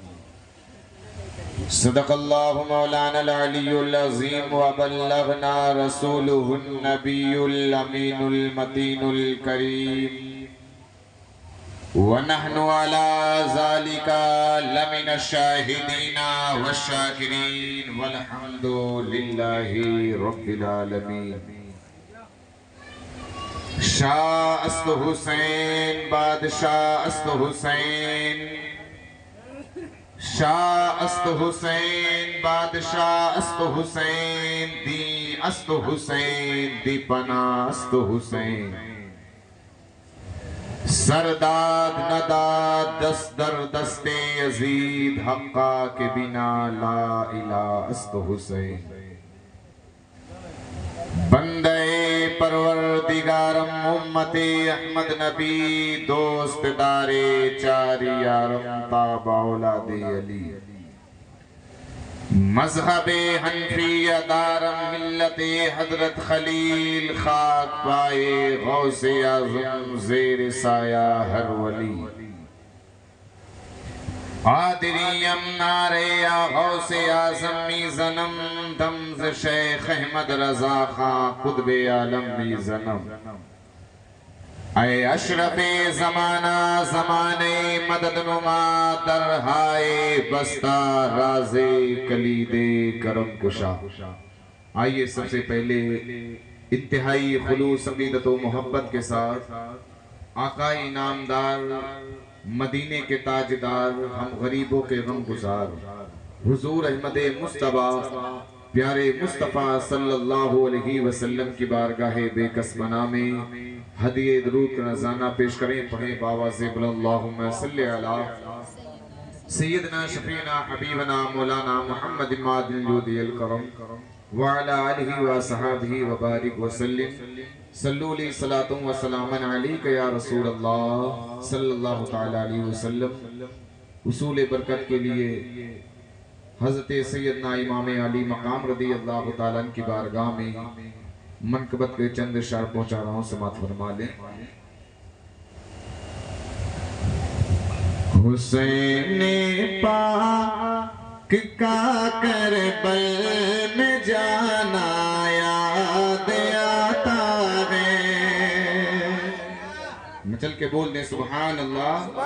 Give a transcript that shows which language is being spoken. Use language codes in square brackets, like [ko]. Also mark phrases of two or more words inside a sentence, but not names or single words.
[ar] صدق الله مولانا العلي العظيم وبلغنا رسوله النبي الأمين المتين الكريم ونحن على ذلك لمن الشاهدين والشاكرين والحمد لله رب العالمين [fa] شاہ است حسین بادشاہ است حسین شاہ است حسین بادشاہ است حسین دی است حسین دی پناہ است حسین سرداد نداد دست در دست یزید حقا کے بنا [ar] لا الہ [fa] است حسین بندے پروردگارم امت احمد نبی دوست دارے چاری یارم تابع اولاد علی مذہب حنفیہ دارم ملت حضرت خلیل خاک پائے غوث اعظم زیر سایہ ہر ولی قادریم نعرے یا غوث اعظم می زنم دمز شیخ احمد رضا خان قطب عالم می زنم اے اشرف زمانہ زمانے مدد نما درہائے بستہ راز کلید کرم کشا۔ [ur] آئیے سب سے پہلے انتہائی خلوص عقیدت و محبت کے ساتھ آقا انعامدار مدینے کے تاجدار ہم غریبوں کے غم گزار حضور احمد مصطفیٰ پیارے مصطفیٰ [ar] صلی اللہ علیہ وسلم [ur] کی بارگاہ بے کس بنا میں ہدیہ درود کا نذرانہ پیش کریں۔ پڑھیں باواز بلند [ar] اللہم صلی علی سیدنا شفیعنا حبیبنا مولانا محمد مادن الجود الکرم وعلا آلہ وصحابہ وبارک وسلم صلو لی صلاة و سلاما علیک یا رسول اللہ صلی اللہ تعالی علیہ وسلم۔ [ur] حصول برکت کے لیے حضرت سیدنا امام علی مقام [ar] رضی اللہ تعالیٰ عنہ [ur] کی بارگاہ میں منقبت کے چند اشعار پہنچا رہا ہوں، سماعت فرما لیں۔ حسین پاک کا کربل میں جانا یاد آتا ہے، مچل کے بول دیں [ar] سبحان اللہ۔